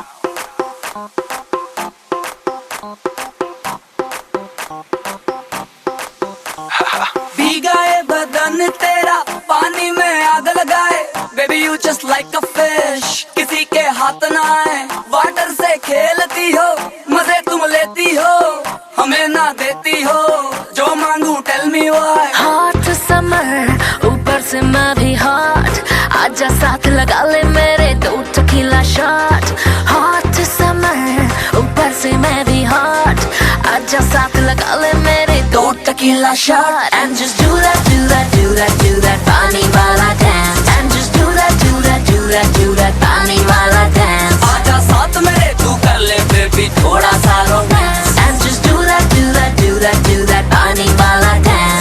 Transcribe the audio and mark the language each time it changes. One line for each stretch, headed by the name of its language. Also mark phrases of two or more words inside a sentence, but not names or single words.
Hindi: भीगा है बदन तेरा पानी में आग लगाए
English: baby you just like a fish
Hindi: किसी के हाथ ना आए वाटर से खेलती हो मजे तुम लेती हो हमें ना देती हो जो मांगू
English: tell me why hot summer
Hindi: ऊपर से मैं भी हॉट आजा साथ लगा ले मेरे दो
English: tequila shot hot summer
Hindi: ऊपर से मैं भी हॉट आजा साथ लगा ले मेरे दो
English: tequila shot and just do that do that do that do that
Hindi: पानी वाला dance
English: and just do that do that do that do that
Hindi: पानी वाला dance आजा साथ मेरे तू कर ले बेबी थोड़ा सा रोमांस
English: and just do that do that do that do that
Hindi: पानी वाला
English: dance